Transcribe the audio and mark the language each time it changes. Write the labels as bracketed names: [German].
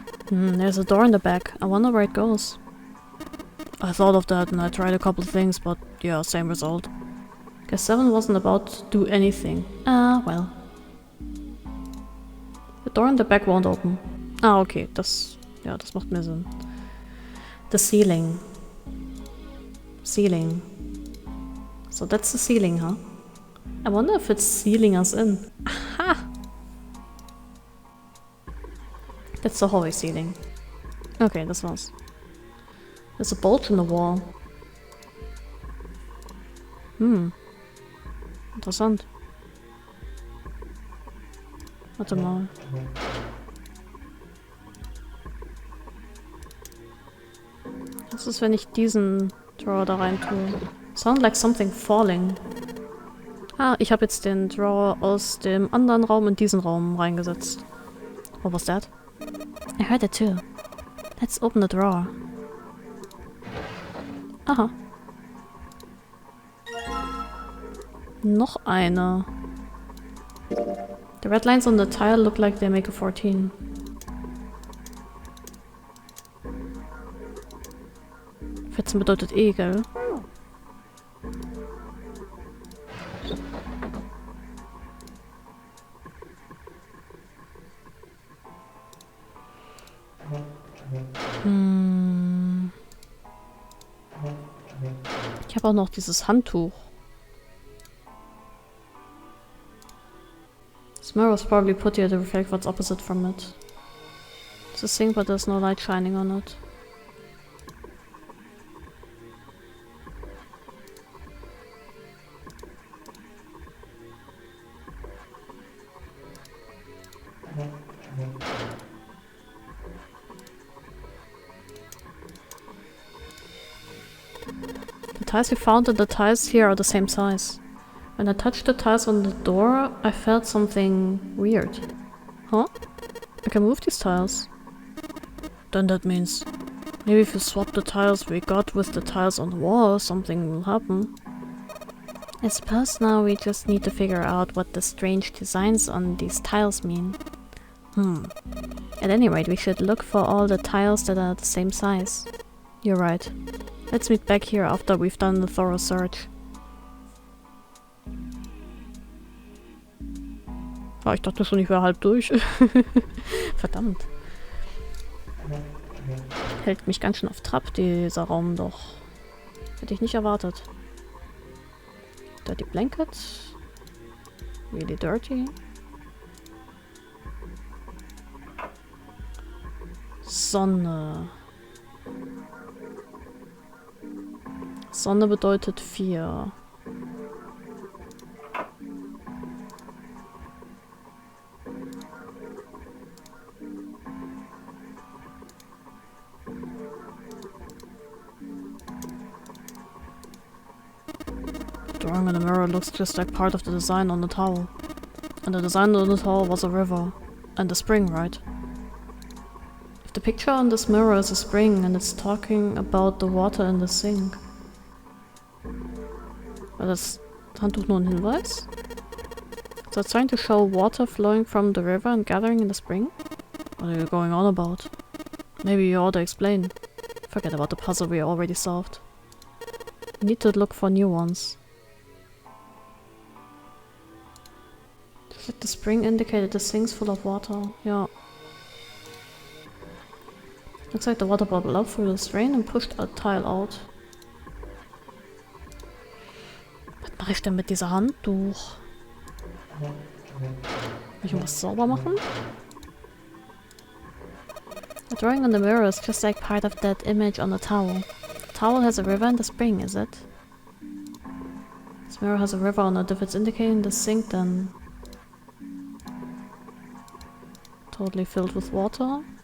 [English] There's a door in the back. I wonder where it goes. I thought of that and I tried a couple of things, but yeah, same result. Guess 7 wasn't about to do anything. Well. The door in the back won't open. [German] Ah, okay, das macht mehr Sinn. [English] The ceiling. Ceiling. So that's the ceiling, huh? I wonder if it's sealing us in. Aha! That's the hallway ceiling. [German] Okay, das war's. [English] There's a bulge in the wall. [German] Interessant. Warte mal. Was ist, wenn ich diesen Drawer da rein tue? [English] Sound like something falling. [German] Ah, ich habe jetzt den Drawer aus dem anderen Raum in diesen Raum reingesetzt. [English] What was that? I heard it too. Let's open the drawer. Aha. [German] Noch eine. [English] The red lines on the tile look like they make a 14. [German] Fetzen bedeutet eh, gell? Ich habe auch noch dieses Handtuch. [English] This mirror was probably put here to reflect what's opposite from it. It's a thing, but there's no light shining on it. The tiles we found and the tiles here are the same size. When I touched the tiles on the door, I felt something weird. Huh? I can move these tiles. Then that means maybe if you swap the tiles we got with the tiles on the wall, something will happen. I suppose now we just need to figure out what the strange designs on these tiles mean. At any rate, we should look for all the tiles that are the same size. You're right. Let's meet back here after we've done the thorough search. [German] Ah, ich dachte schon, ich wäre halb durch. Verdammt. Hält mich ganz schön auf Trab, dieser Raum doch. Hätte ich nicht erwartet. [English] Dirty blanket. Really dirty. [German] Sonne. Sonne bedeutet 4. [English] drawing on the mirror looks just like part of the design on the towel. And the design on the towel was a river. And a spring, right? If the picture on this mirror is a spring and it's talking about the water in the sink. [German] War das Handtuch nur ein Hinweis? [English] So it's trying to show water flowing from the river and gathering in the spring? What are you going on about? Maybe you ought to explain. Forget about the puzzle we already solved. We need to look for new ones. Just like the spring indicated, the sink's full of water. Yeah. Looks like the water bubbled up through the strain and pushed a tile out. [German] Was mache ich denn mit dieser Handtuch? Will ich irgendwas sauber machen? [English] The drawing on the mirror is just like part of that image on the towel. The towel has a river and a spring, is it? This mirror has a river on it. If it's indicating the sink, then totally filled with water.